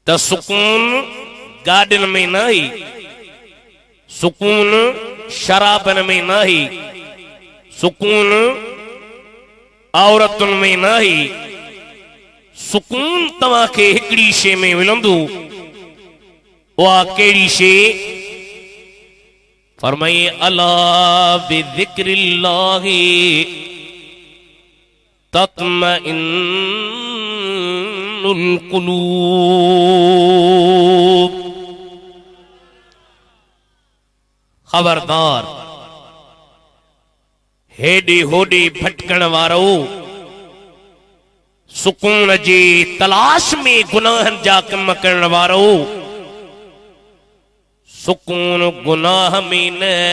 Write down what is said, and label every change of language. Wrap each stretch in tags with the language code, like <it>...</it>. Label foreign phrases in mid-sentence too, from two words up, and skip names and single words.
<sd>त सुकून गाॾियुनि में न ही, सुकून शराबनि में न ही, सुकून औरतुनि में न ही, सुकून तव्हांखे हिकिड़ी शइ में मिलंदो। उहा कहिड़ी शइ?</sd> <ar>फरमाए ألا بذكر الله تطمئن القلوب.</ar> <sd>खबरदार, हेॾे होॾे भटकण वारो, सुकून जी तलाश में गुनाहनि जा कम करण वारो, सुकून गुनाह में न,</sd>